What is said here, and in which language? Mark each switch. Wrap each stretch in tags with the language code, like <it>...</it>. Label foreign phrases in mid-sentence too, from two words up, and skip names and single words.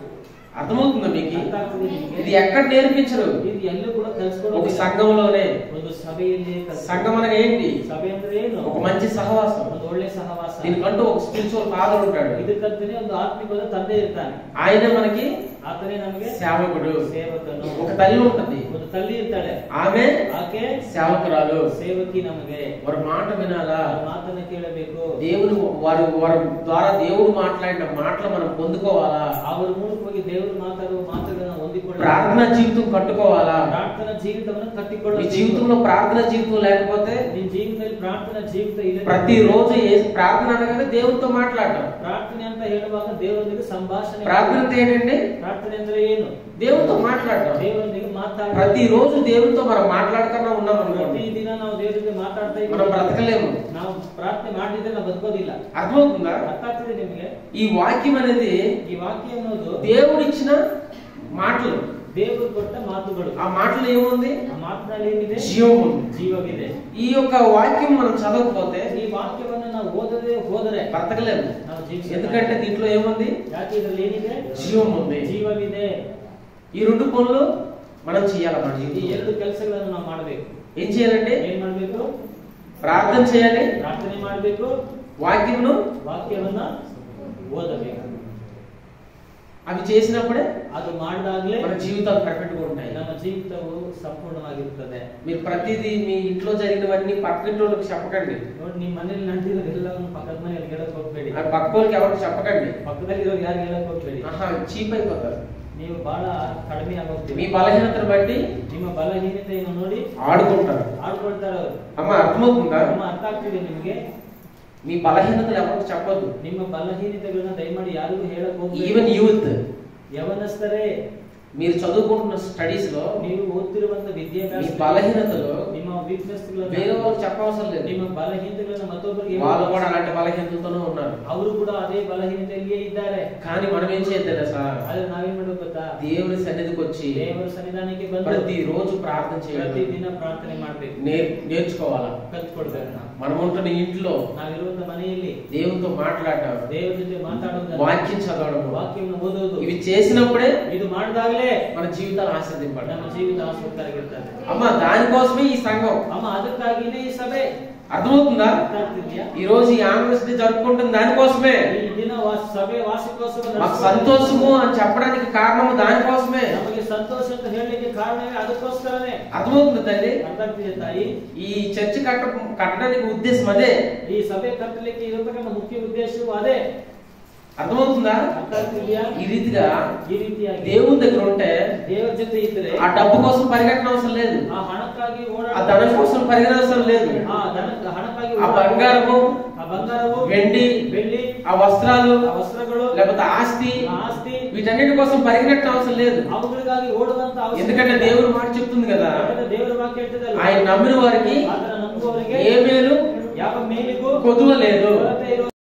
<te>అర్థమవుతుందా మీకు?</te> <kn>ಅರ್ಥ ಆಗ್ತದೆ ನಿಮಗೆ?</kn> <te>ఇది ఎక్కడ నేర్పించరు.</te> <kn>ಇದು ಎಲ್ಲೂ ಕೂಡ ಕಲ್ಸ್ಕೊಡೋದು</kn> <te>ఒక సంఘంలోనే.</te> <kn>ಒಂದು సభೆಯಲ್ಲಿ</kn> <te>సంఘం అనగా ఏంటి?</te> <kn>సభೆ ಅಂದ್ರೆ ಏನು?</kn> <te>ఒక మంచి సహవాసం.</te> <kn>ಒಂದು ಒಳ್ಳೆ ಸಹವಾಸ.</kn> <te>దీనికంటూ ఒక</te> <en>spiritual father</en> <te>ఉంటాడు.</te> <kn>ಇದಕ್ಕಂತಾನೆ ಒಂದು ಆತ್ಮಿಕವಾದ ತಂದೆ ಇರ್ತಾನೆ.</kn> <te>ఆయనే మనకి</te> <kn>ಆತನೇ ನಮಗೆ</kn> <te>సేవకుడు.</te> <kn>ಸೇವಕನು.</kn> <te>ఒక తల్లి ఉంటుంది,</te> <kn>ಒಂದು ತಲ್ಲಿ ಇರ್ತಾಳೆ,</kn> <te>ఆమె</te> <kn>ಆಕೆ</kn> <te>సేవకురాలు.</te> <kn>ಸೇವಕಿ. ನಮಗೆ</kn> <te>వారి మాట వినాలా?</te> <kn>ಅವ್ರ ಮಾತನ್ನ ಕೇಳಬೇಕು.</kn> <te>దేవుడు వారి ద్వారా దేవుడు మాట్లాడిన మాటలు మనం పొందుకోవాలా?</te> <kn>ಅವರ ಮೂಲಕವಾಗಿ ದೇವರು ಮಾತಾಡುವ ಮಾತುಗಳನ್ನ ಹೊಂದಿಕೊಳ್ಳ.</kn> <te>ప్రార్థన జీవితం కట్టుకోవాలా?</te> <kn>ಪ್ರಾರ್ಥನಾ ಜೀವಿತವನ್ನು</kn> <te>మీ</te> <kn>ಕಟ್ಟಿಕೊಳ್ಳಬೇಕು.</kn> <te>జీవితంలో ప్రార్థన జీవితం లేకపోతే</te> <kn>ನಿನ್ನ ಜೀವನದಲ್ಲಿ ಪ್ರಾರ್ಥನಾ ಜೀವಿತ ಇಲ್ಲ.</kn> <te>ప్రతిరోజు ప్రార్థన అనగానే దేవుడితో మాట్లాడటం.</te> <kn>ಪ್ರಾರ್ಥನೆ ಅಂತ ಹೇಳುವಾಗ ದೇವರೊಂದಿಗೆ ಸಂಭಾಷಣೆ.</kn> <te>ప్రార్థన అంటే ఏంటండి?</te> <kn>ಪ್ರಾರ್ಥನೆ ಅಂದ್ರೆ ಏನು?</kn> <te>దేవుడితో మాట్లాడటం.</te> <kn>ದೇವರೊಂದಿಗೆ ಮಾತಾಡ.</kn> <te>ప్రతిరోజు దేవుడితో మనం మాట్లాడుతూనే ఉన్నాం అనుకోండి,</te> <kn>ಪ್ರತಿದಿನ ನಾವು ದೇವರಿಗೆ ಮಾತಾಡ್ತಾ</kn> <te>మనం</te> <kn>ಇದ್ದೀವಿ.</kn> <te>బ్రతకలేము.</te> <kn>ನಾವು ಪ್ರಾರ್ಥನೆ ಮಾಡಿದ್ರೆ ನಾವು ಬದುಕೋದಿಲ್ಲ.</kn> <te>అర్థమవుతుందా?</te> <kn>ಅರ್ಥ ಆಗ್ತದೆ ನಿಮಗೆ?</kn> <te>ఈ వాక్యం అనేది</te> <kn>ಈ ವಾಕ್ಯ ಅನ್ನೋದು</kn> <te>దేవుడిచ్చిన మాటలు.</te> <kn>ದೇವರು ಕೊಟ್ಟ ಮಾತುಗಳು.</kn> <te>ఆ మాటలు ఏముంది?</te> <kn>ಆ ಮಾತಿನಲ್ಲಿ ಏನಿದೆ?</kn> <te>జీవం ఉంది.</te> <kn>ಜೀವವಿದೆ.</kn> <te>ఈ యొక్క వాక్యం మనం చదవకపోతే</te> <kn>ಈ ವಾಕ್ಯವನ್ನು ನಾವು ಓದದೆ ಹೋದರೆ</kn> <te>బ్రతకలేము.</te> <kn>ನಾವು ಜೀವಿಸ.</kn> <te>ఎందుకంటే దీంట్లో ఏముంది?</te> <kn>ಯಾಕೆ ಇದರಲ್ಲಿ ಏನಿದೆ?</kn> <te>జీవం ఉంది.</te> <kn>ಜೀವವಿದೆ.</kn> <te>ఈ రెండు పనులు మనం చేయాలి. మన</te> <kn>ಈ</kn> <te>జీవితంలో</te> <kn>ಎರಡು ಕೆಲಸಗಳನ್ನು ನಾವು ಮಾಡಬೇಕು.</kn> <te>ఏం చేయాలంటే</te> <kn>ಏನ್ ಮಾಡಬೇಕು?</kn> <te>ప్రార్థన చేయాలి,</te> <kn>ಪ್ರಾರ್ಥನೆ ಮಾಡಬೇಕು,</kn> <te>వాక్యంను</te> <kn>ವಾಕ್ಯವನ್ನ ಓದಬೇಕು.</kn> <te>అవి చేసినప్పుడే</te> <kn>ಅದು ಮಾಡಿದಾಗಲೇ</kn> <te>మన జీవితాలు పర్ఫెక్ట్ గా ఉంటాయి.</te> <kn>ನಮ್ಮ ಜೀವಿತವು ಸಂಪೂರ್ಣವಾಗಿರುತ್ತದೆ.</kn> <te>మీరు ప్రతిదీ మీ ఇంట్లో జరిగినవన్నీ పక్కింటి వాళ్ళకి చెప్పకండి.</te> <kn>ನೋಡಿ, ನಿಮ್ಮ ಮನೇಲಿ ನಡೆದಿರೋದೆಲ್ಲವನ್ನು ಪಕ್ಕದ ಮನೆಯಲ್ಲಿ ಹೇಳಕ್ ಹೋಗ್ಬೇಡಿ.</kn> <te>అది పక్క వాళ్ళకి ఎవరికి చెప్పకండి.</te> <kn>ಪಕ್ಕದಲ್ಲಿ ಇರೋ ಯಾರು ಹೇಳಕ್ ಹೋಗ್ಬೇಡಿ.</kn> <te>చీప్ అయిపోతారు.</te> <kn>ನೀವು ಬಹಳ ಕಡಿಮೆ</kn> <te>మీ</te> <kn>ಆಗೋಗ್ತೀವಿ.</kn> <te>బలహీనతను బట్టి</te> <kn>ನಿಮ್ಮ ಬಲಹೀನತೆಯನ್ನು ನೋಡಿ</kn> <te>ఆడుకుంటారు.</te> <kn>ಆಡ್ಕೊಳ್ತಾರೆ ಅವರು.</kn> <te>అమ్మ అర్థమవుతుందా?</te> <kn>ನಮ್ಮ ಅರ್ಥ ಆಗ್ತಿದೆ ನಿಮಗೆ?</kn> <te>మీ బలహీనతలు ఎవరికి చెప్పొద్దు.</te> <kn>ನಿಮ್ಮ ಬಲಹೀನತೆಗಳನ್ನ ದಯಮಾಡಿ ಯಾರಿಗೂ ಹೇಳಕ್ ಹೋಗ್ಬೇಡಿ.</kn> <en>even youth,</en> <kn>ಯವನಸ್ಥರೇ,</kn> <te>మీరు చదువుకుంటున్న స్టడీస్ లో</te> <kn>ನೀವು ಓದ್ತಿರುವಂತ</kn> <te>మీ</te> <kn>ವಿದ್ಯಾಭ್ಯಾಸ</kn> <te>బలహీనతలు</te> <kn>ನಿಮ್ಮ ವೀಕ್ನೆಸ್</kn> <te>వేరే వాళ్ళకి చెప్పవసరం లేదు.</te> <kn>ನಿಮ್ಮ ಬಲಹೀನತೆಗಳನ್ನ ಮತ್ತೊಬ್ಬರಿಗೆ</kn> <te>వాళ్ళు కూడా అలాంటి బలహీనతలతోనే ఉన్నారు.</te> <kn>ಅವರು ಕೂಡ ಅದೇ ಬಲಹೀನತೆಯಲ್ಲಿಯೇ ಇದ್ದಾರೆ.</kn> <te>కానీ మనం ఏం చేద్దాం సార్?</te> <kn>ಆದ್ರೆ ನಾವೇನ್ ಮಾಡ್ಬೇಕು ಗೊತ್ತಾ?</kn> <te>దేవుని సన్నిధికి వచ్చి</te> <kn>ದೇವರ ಸನ್ನಿಧಾನಕ್ಕೆ ಬಂದು</kn> <te>ప్రతిరోజు ప్రార్థన చేయాలి.</te> <kn>ಪ್ರತಿದಿನ ಪ್ರಾರ್ಥನೆ ಮಾಡ್ಬೇಕು.</kn> <te>నేర్చుకోవాలా?</te> <kn>ಕಲ್ತ್ಕೊಳ್ಬೇಕು. ನಾವು</kn> <te>మనం ఉంటున్న ఇంట్లో</te> <kn>ನಾವಿರುವಂತ ಮನೆಯಲ್ಲಿ</kn> <te>దేవునితో మాట్లాడటం,</te> <kn>ದೇವರ ಜೊತೆ ಮಾತಾಡೋದು,</kn> <te>వాక్యం చదవడం,</te> <kn>ವಾಕ್ಯವನ್ನು ಓದೋದು,</kn> <te>ఇవి చేసినప్పుడే</te> <kn>ಇದು ಮಾಡಿದಾಗಲೇ</kn> <te>మన జీవితాలు ఆశీర్వదింపబడతాయి.</te> <kn>ನಮ್ಮ ಜೀವಿತ ಆಸ್ಪತ್ರೆಯಾಗಿರ್ತದೆ.</kn> <te>అమ్మ దానికోసమే ఈ సంఘం.</te> <kn>ಅಮ್ಮ ಅದಕ್ಕಾಗಿನೇ ಈ ಸಭೆ.</kn> <te>అర్థమవుతుందా?</te> <kn>ಅರ್ಥ ಆಗ್ತಿದ್ಯಾ?</kn> <te>ఈ రోజు ఈ ఆనందస్థితి జరుపుకుంటుంది దానికోసమే.</te> <kn>ಈ ದಿನ ಸಭೆ ವಾರ್ಷಿಕೋತ್ಸವ</kn> <te>మాకు సంతోషము అని చెప్పడానికి కారణము దానికోసమే.</te> <kn>ನಮಗೆ ಸಂತೋಷ ಅಂತ ಹೇಳಲಿಕ್ಕೆ ಕಾರಣವೇ ಅದಕ್ಕೋಸ್ಕರನೇ.</kn> <te>అర్థమవుతుంది తల్లి?</te> <kn>ಅರ್ಥ ಆಗ್ತಿದೆ ತಾಯಿ?</kn> <te>ఈ చర్చి కట్టడానికి ఉద్దేశం అదే.</te> <kn>ಈ ಸಭೆ ಕಟ್ಟಲಿಕ್ಕೆ ಇರತಕ್ಕಂಥ ಮುಖ್ಯ ಉದ್ದೇಶವು ಅದೇ.</kn> <te>అర్థమవుతుందా?</te> <kn>ಅರ್ಥ ಆಗ್ತಿದ್ಯಾ?</kn> <te>ఈ రీతిగా</te> <kn>ಈ ರೀತಿಯಾಗಿ</kn> <te>దేవుని దగ్గర ఉంటే</te> <kn>ದೇವರ ಜೊತೆ ಇದ್ರೆ</kn> <te>ఆ డబ్బు కోసం పరిగెట్టడం అవసరం లేదు.</te> <kn>ಆ ಹಣಕ್ಕಾಗಿ</kn> <te>ఆ ధనం కోసం పరిగెత్తవసరం లేదు.</te> <kn>ಹಣಕ್ಕಾಗಿ</kn> <te>ఆ బంగారము,</te> <kn>ಆ ಬಂಗಾರವು,</kn> <te>వెండి,</te> <kn>ಬೆಳ್ಳಿ,</kn> <te>ఆ వస్త్రాలు,</te> <kn>ಆ ವಸ್ತ್ರಗಳು,</kn> <te>లేకపోతే ఆస్తి,</te> <kn>ಆಸ್ತಿ,</kn> <te>వీటన్నిటి కోసం పరిగెట్టడం అవసరం లేదు.</te> <kn>ಅವುಗಳಿಗಾಗಿ ಓಡುವಂತ ಅವಶ್ಯಕತೆ</kn> <te>ఎందుకంటే</te> <kn>ಇಲ್ಲ.</kn> <te>దేవుడు మాట చెప్తుంది కదా,</te> <kn>ದೇವರ ವಾಕ್ಯ ಹೇಳ್ತದಲ್ಲ,</kn> <te>ఆయన నమ్మిన వారికి</te> <kn>ಆತನ ನಂಬುವವರಿಗೆ</kn> <te>ఏ మేలు</te> <kn>ಯಾವ ಮೇಲಿಗೂ</kn> <te>కొదువ లేదు.</te> <kn>ಕೊರತೆ</kn>